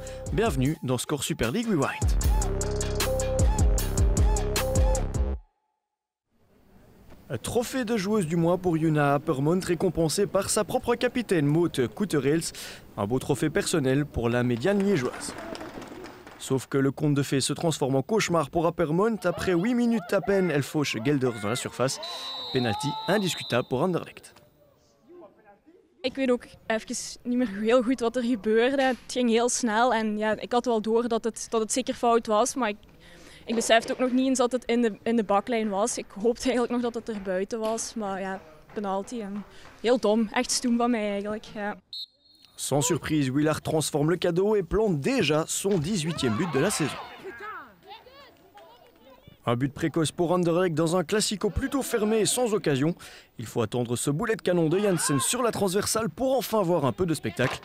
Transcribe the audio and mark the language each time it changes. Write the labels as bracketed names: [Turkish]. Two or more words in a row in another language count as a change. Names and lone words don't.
[French] Bienvenue dans Score Super League Rewind. Trophée de joueuse du mois pour Yuna Appermont, récompensée par sa propre capitaine Maud Couterels. Un beau trophée personnel pour la médiane liégeoise. Sauf que le conte de fées se transforme en cauchemar pour Appermont. Après 8 minutes à peine, elle fauche Gelders dans la surface. Penalty indiscutable pour Anderlecht. [Dutch] Ik weet ook even niet meer heel goed wat er gebeurde. Het ging heel snel en ja, ik had wel door dat het zeker fout was. Maar ik besefte ook nog niet eens dat het in de baklijn was. Ik hoopte eigenlijk nog dat het er buiten was. Maar ja, penalty. En heel dom. Echt stoem van mij eigenlijk. Ja. [French] Sans surprise, Willard transforme le cadeau et plante déjà son 18e but de la saison. Un but précoce pour Anderlecht dans un classico plutôt fermé et sans occasion. Il faut attendre ce boulet de canon de Janssen sur la transversale pour enfin voir un peu de spectacle.